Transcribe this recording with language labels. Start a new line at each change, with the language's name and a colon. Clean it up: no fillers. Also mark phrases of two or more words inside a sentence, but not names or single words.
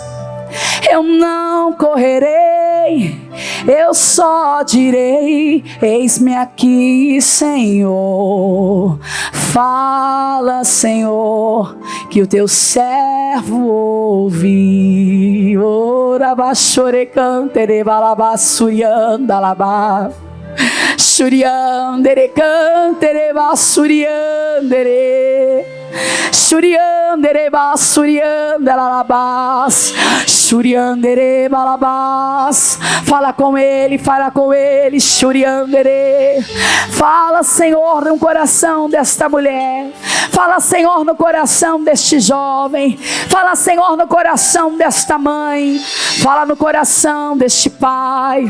Portuguese: Eu não correrei, eu só direi, eis-me aqui, Senhor. Fala, Senhor, que o teu servo ouve. Ora, bachore, cantere, balabassurianda, labá. Shuriandere cantere basuriandere. Shuriandere basuriandarabas. Shuriandere balabas. Fala com ele, Shuriandere. Fala, Senhor, no coração desta mulher. Fala, Senhor, no coração deste jovem. Fala, Senhor, no coração desta mãe. Fala no coração deste pai.